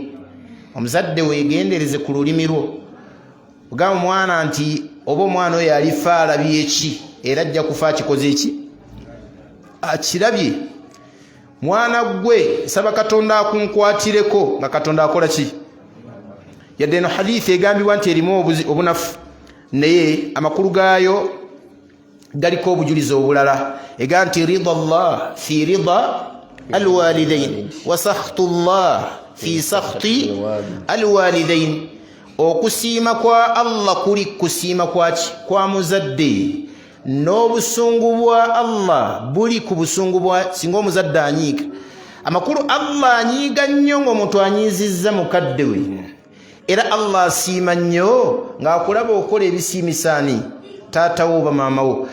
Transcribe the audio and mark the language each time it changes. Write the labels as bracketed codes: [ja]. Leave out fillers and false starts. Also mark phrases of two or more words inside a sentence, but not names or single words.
[lg] Omuzadde weegendereze ku lulimi lwo ogamba omwana nti oba omwana oyo alifa alabye eki era ajja kufa akikoze eki akirabye. Mwana gwe saba Katonda akunkwatireko nga Katonda akola ki yadde eno hadithi egambibwa nti erimu obunafu naye amakulu gaayo galiko obujulizi obulala ega nti [ar] رضا الله في رضا الوالدين وسخط الله في سخط الوالدين. [lg] Okusiima kwa Allah kuli kusiima kwa muzadde n'obusungu bwa Allah buli ku busungu bwa singa omuzadde anyiiga. Amakulu Allah anyiiga nnyo ng'omuntu anyiizizza mukadde we era Allah asiima nnyo ng'akulaba okola ebisiimisaani taatawo oba maamawo.